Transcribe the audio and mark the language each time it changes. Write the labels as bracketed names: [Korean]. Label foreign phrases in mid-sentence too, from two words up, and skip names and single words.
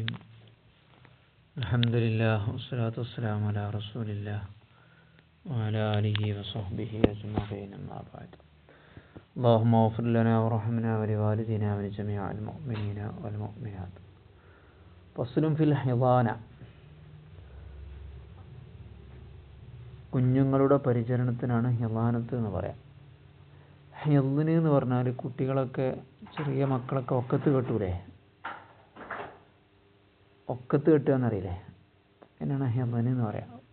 [Arabic] الحمد لله والصلاة والسلام على رسول الله وعلى آله وصحبه أجمعين، أما بعد. اللهم اغفر لنا وارحمنا ولوالدينا ولجميع المؤمنين والمؤمنات. فصل في الحضانة. [Malayalam] കുഞ്ഞുങ്ങളുടെ പരിചരണത്തിനാണ് ഹിളാനത്ത് എന്ന് പറയാം. ഹിളിന് എന്ന് പറഞ്ഞാൽ കുട്ടികളൊക്കെ, ചെറിയ മക്കളൊക്കെ ഒക്കത്ത് കെട്ടൂലേ, ഒക്കത്ത് കെട്ടുക എന്നറിയില്ലേ, എന്നാണ് ഹിളിന് എന്ന് പറയാം.